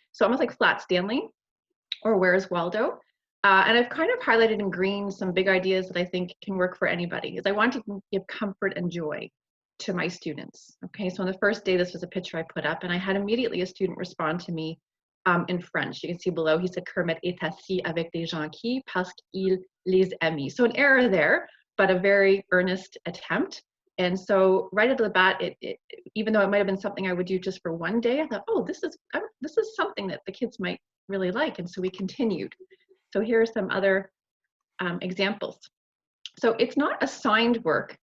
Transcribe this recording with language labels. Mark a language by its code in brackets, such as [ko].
[en] So almost like Flat Stanley or Where's Waldo? And I've kind of highlighted in green some big ideas that I think can work for anybody, because I want to give comfort and joy to my students, okay? So on the first day, this was a picture I put up, and I had immediately a student respond to me in French. You can see below, he said, [fr] Kermit est assis avec des gens qui, parce qu'il les aime. [en] So an error there, but a very earnest attempt. And so right at the bat, even though it might have been something I would do just for one day, I thought, oh, this is something that the kids might really like. And so we continued. So here are some other examples. So it's not assigned work.